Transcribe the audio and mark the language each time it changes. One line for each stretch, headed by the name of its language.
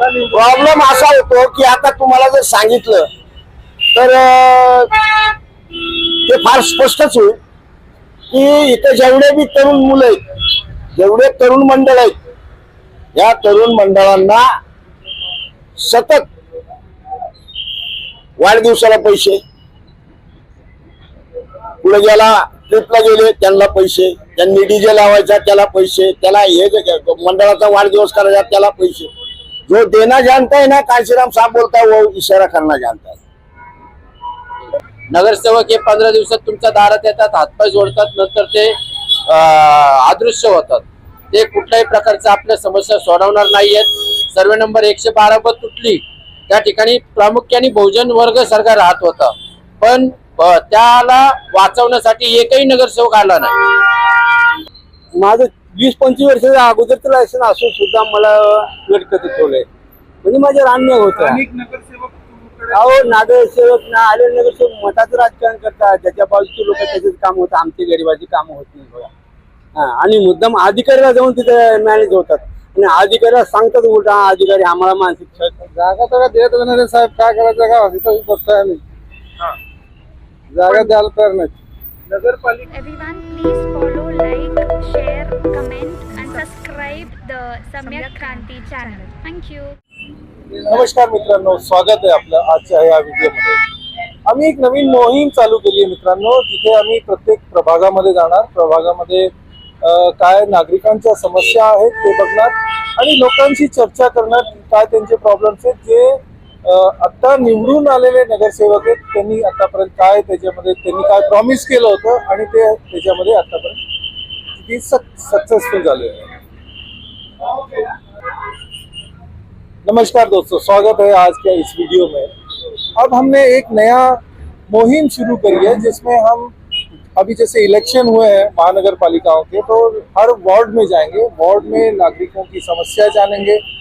Marathi: Problem असा होतो की आता तुम्हाला जर सांगितलं तर ते फार स्पष्टच होईल की इथं जेवढे बी तरुण मुलं आहेत, जेवढे तरुण मंडळ आहेत, या तरुण मंडळांना सतत वाढदिवसाला पैसे, पुढे ज्याला ट्रिपला गेले त्यांना पैसे, त्यांनी डीजे लावायचा त्याला पैसे, त्याला हे मंडळाचा वाढदिवस करायचा त्याला पैसे.
Hindi: जो देना जानता है ना, कांशीराम साहब बोलता है, वो इशारा करना जानता है.
Marathi: नगरसेवक हे 15 दिवसात तुमच्या दारात येतात, हातपाय जोडतात, नंतर ते अदृश्य होतात. ते कुठल्याही प्रकारच्या आपल्या समस्या सोडवणार नाहीयेत. सर्वे नंबर 112 तुटली त्या ठिकाणी प्रामुख्याने बहुजन वर्ग सरकार राहत होता, पण त्याला वाचवण्यासाठी एकही नगरसेवक आला नाही. माझं 20-25 वर्षाच्या अगोदरचं लायसन असून सुद्धा मला लटकत ठेवलंय, म्हणजे माझ्यावर अन्याय होता. अहो नगरसेवक ना आले, नगरसेवक मताचं राजकारण करतात, ज्याच्या बाजूचे लोक त्याचेच काम होतं, आमची गरिबाची कामं होत नाही बघा. आणि मुद्दाम अधिकाऱ्याला जाऊन तिथे मॅनेज होतात आणि अधिकाऱ्याला सांगतात उलटा, अधिकारी आम्हाला मानसिक जागा तर देत नाही साहेब, काय करायचं का तिथं बसतोय आम्ही, जागा द्यायला तर नाही. नगरपालिका
English: Everyone, please follow, like, share, comment and subscribe the Samyak Kranti channel. Thank you.
Marathi: नमस्कार मित्रांनो, स्वागत आहे आपलं आजच्या या व्हिडिओमध्ये. आम्ही एक नवीन मोहीम चालू केली आहे मित्रांनो, जिथे आम्ही प्रत्येक प्रभागामध्ये जाणार, प्रभागामध्ये काय नागरिकांच्या समस्या आहेत ते बघणार आणि लोकांशी चर्चा करणार, काय त्यांचे प्रॉब्लेम्स आहेत. जे आता निवडून आलेले नगरसेवक आहेत त्यांनी आतापर्यंत काय त्याच्यामध्ये त्यांनी काय प्रॉमिस केलं होतं आणि ते त्याच्यामध्ये आतापर्यंत किती सक्सेसफुल झाले.
Hindi: नमस्कार दोस्तों, स्वागत है आज के इस वीडियो में. अब हमने एक नया मुहिम शुरू करी है जिसमें हम अभी जैसे इलेक्शन हुए हैं महानगर पालिकाओं के, तो हर वार्ड में जाएंगे, वार्ड में नागरिकों की समस्या जानेंगे.